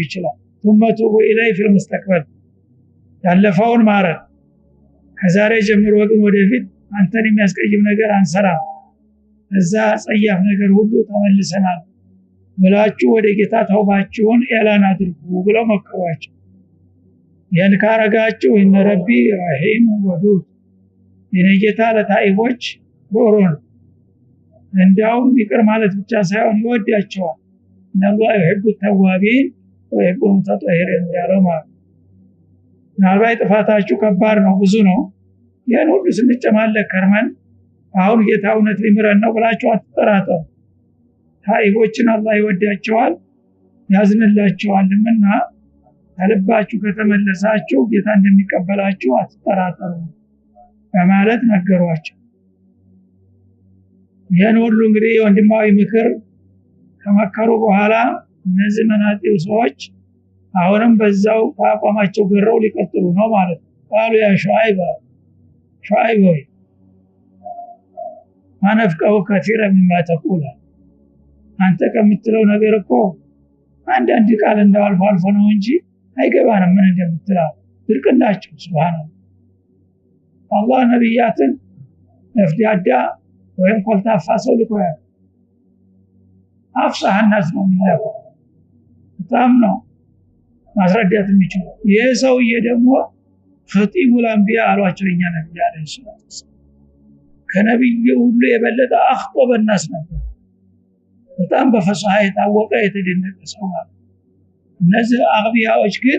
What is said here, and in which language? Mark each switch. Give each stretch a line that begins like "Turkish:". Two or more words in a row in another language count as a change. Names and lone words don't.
Amharic: ይችላል
Arabic: توبوا إليه في المستقبل
Amharic: ያለፈውን ማረን ከዛሬ ጀምሮ ግን ወደፊት አንተን የሚያስቀይም ነገር አንሰራ እዛ ጸያፍ ነገር ሁሉ ተመልሰናል ብላችሁ ወደ ጌታ ተውባችሁን ኤላን አድርጉ ብለው መከሯቸው ያን ካረጋችሁ
Arabic: إن ربي رحيم ودود
Amharic: የነጌታ ለታይቦች ሮሮን እንዳውም ይቅር ማለት ብቻ ሳይሆን ይወዳቸዋል
Arabic: إن الله يحب التوابين ويحب المتطهرين
Amharic: ያለው ማለት ምናልባት ጥፋታችሁ ከባድ ነው ብዙ ነው ያን ሁሉ ስንጨማለቅ ከርመን አሁን ጌታ እውነት ሊምረን ነው ብላችሁ አትጠራጠሩ ታይቦችን አላህ ይወዳቸዋል ያዝንላቸዋልና ከልባችሁ ከተመለሳችሁ ጌታ እንደሚቀበላችሁ አትጠራጠሩ በማለት ነገሯቸው ያን ሁሉ እንግዲህ ወንድማዊ ምክር ከመከሩ በኋላ እነዚህ መናጢው ሰዎች አሁንም በዛው አቋማቸው ገረው ሊቀጥሉ ነው ማለት ነው ቃሉ
Arabic: يا شعيب
Amharic: ሆይ
Arabic: ما نفقه كثيرا مما تقول
Amharic: አንተ ከምትለው ነገር እኮ አንድ ቃል እንደው አልፎ ነው እንጂ አይገባንም ምን እንደምትለው ድርቅናቸው ሱብሃንአላህ አላህ ነብያትን ለፍዳዳ ወይም ኮልታፋ ሰው ልኮያ አፍሳህናስ ነው የሚለው በጣም ነው ማስረዳት የሚችል ይሄ ሰውዬ ደግሞ
Arabic: خطيب الأنبياء
Amharic: አሏቸው የኛ ነብይ
Arabic: عليه الصلاة
Amharic: ከነብዩ ሁሉ የበለጠ
Arabic: أخطب الناس
Amharic: ነበር በጣም በፈሳሃ የታወቀ የተደነቀ ሰው ማለት እነዚህ አግቢያዎች ግን